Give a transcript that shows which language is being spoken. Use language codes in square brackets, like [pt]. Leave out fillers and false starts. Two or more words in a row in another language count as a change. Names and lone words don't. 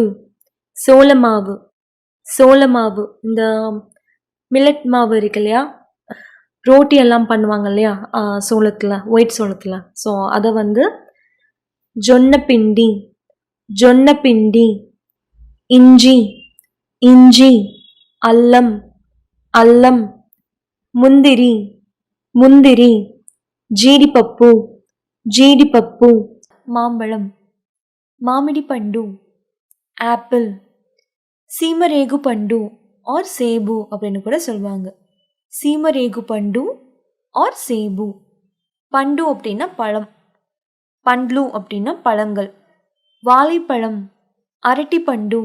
[ta] சோளமாவு சோளமாவு, இந்த மில்லட் மாவு இருக்கு இல்லையா, ரோட்டி எல்லாம் பண்ணுவாங்க இல்லையா சோளத்தில், ஒயிட் சோளத்தில். ஸோ அதை வந்து [te] జొన్న పిండి జొన్న పిండి. [ta] இஞ்சி இஞ்சி. [te] అల్లం అల్లం. [ta] முந்திரி முந்திரி. [te] జీడిపప్పు జీడిపప్పు. [ta] மாம்பழம் [te] మామిడి పండు [ta] ஆப்பிள். [te] సీమరేగు పండు ఆర్ సేపు [ta] அப்படின்னு கூட சொல்லுவாங்க. [te] సీమరేగు పండు ఆర్ సేపు. [ta] பண்டு அப்படின்னா பழம், பண்ட்லு அப்படின்னா பழங்கள். வாழைப்பழம், [te] అరటి పండు.